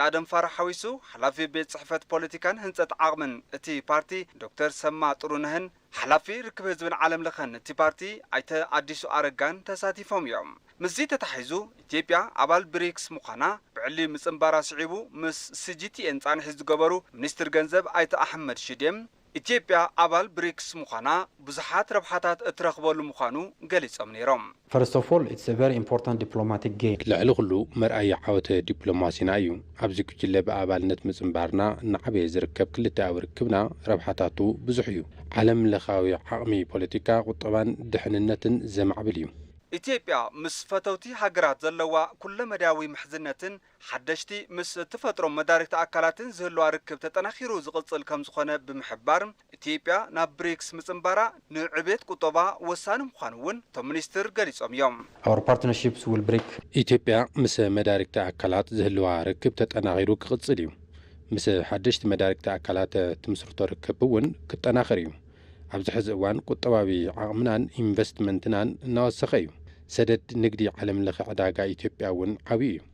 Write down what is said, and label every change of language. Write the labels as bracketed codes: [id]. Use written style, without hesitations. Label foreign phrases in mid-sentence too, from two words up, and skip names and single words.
[ti] ኣደም ፋራሕ ሓዊሱ ሓላፊ ቤት ጽሕፈት ፖለቲካን ህንፀት ዓቕምን እቲ ፓርቲ ዶክተር ሰማ ጥሩነህን ሓላፊ ርክብ ህዝብን ዓለም ለኸን እቲ ፓርቲ ኣይተ ኣዲሱ ኣረጋን ተሳቲፎም እዮም ምዚ ተታሒዙ ኢትዮጵያ አባል ብሪክስ ምዃና ብዕሊ ምጽምባራ ስዒቡ ምስ ሲጂቲኤን ጻንሒ ዝገበሩ ሚኒስትር ገንዘብ ኣይተ ኣሕመድ ሽዴም ኢትዮጵያ አባል ብሪክስ ምዃና ብዙሓት ረብሓታት እትረኽበሉ ምዃኑ ገሊጾም ነይሮም [en] First of all, it's a very important diplomatic gain. [ti] ልዕሊ ኩሉ መርኣይ ዓወተ ዲፕሎማሲና እዩ ኣብዚ ጉጅለ ብኣባልነት ምጽምባርና ንዓበየ ዝርከብ ክልተ ርክብና ረብሓታቱ ብዙሕ እዩ ዓለም ለኻዊ ዓቕሚ ፖለቲካ ቁጠባን ድሕንነትን ዘማዕብል እዩ ኢትዮጵያ ምስ ፈተውቲ ሃገራት ዘለዋ ኩለ መዳዊ ምሕዝነትን ሓደሽቲ ምስ ተፈጥሮም መዳርክቲ አካላትን ዝህልዋ ርክብ ተጠናኺሩ ዝቕጽል ከም ዝኾነ ብምሕባር ኢትዮጵያ ናብ ብሪክስ ምጽምባራ ንዕቤት ቁጠባ ወሳኒ ምዃኑ እውን እቶም ሚኒስትር ገሊጾም እዮም [en] Our partnerships will break. [ti] ኢትዮጵያ ምስ መዳርክቲ አካላት ዝህልዋ ርክብ ተጠናኺሩ ክቕጽል እዩ ምስ ሓደሽቲ መዳርክቲ አካላት ትምስርቶ ርክብ እውን ክጠናኸር እዩ ኣብዚ ሕዚ እዋን ቁጠባዊ ዓቕምናን ኢንቨስትመንትናን እናወሰኸ እዩ ሰደድ ንግዲ ዓለም ለኸ ዕዳጋ ኢትዮጵያ እውን ዓብዪ እዩ